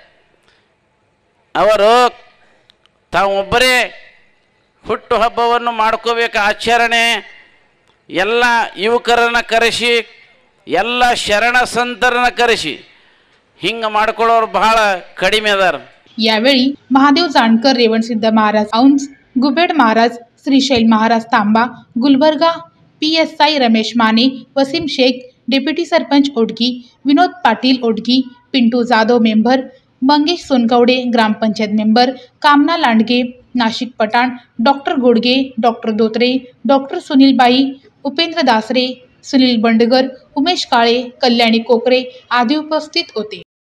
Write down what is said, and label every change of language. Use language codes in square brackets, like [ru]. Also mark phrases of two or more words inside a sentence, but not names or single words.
[kn] ಅವರು ತಾವೊಬ್ಬರೇ ಹುಟ್ಟು ಹಬ್ಬವನ್ನು ಮಾಡ್ಕೋಬೇಕು ಆಚರಣೆ. ಎಲ್ಲ ಯುವಕರನ್ನು ಕರೆಸಿ ಎಲ್ಲ ಶರಣ ಸಂತರನ್ನ ಕರೆಸಿ ಹಿಂಗೆ ಮಾಡ್ಕೊಳ್ಳೋರು ಬಹಳ ಕಡಿಮೆ ಅದಾರ. [mr] यावेळी महादेव जानकर, रेवणसिद्ध महाराज औंस, गुबेड महाराज, श्रीशैल महाराज तांबा, गुलबर्गा PSI रमेश माने, वसीम शेख, डेप्युटी सरपंच ओडगी, विनोद पाटील ओडगी, पिंटू जाधव मेंबर, मंगेश सोनकवडे ग्रामपंचायत मेंबर, कामना लांडगे, नाशिक पठाण, डॉक्टर गोडगे, डॉक्टर दोत्रे, डॉक्टर सुनीलबाई, उपेंद्र दासरे, सुनील बंडगर, उमेश काळे, कल्याणी कोकरे आदी उपस्थित होते.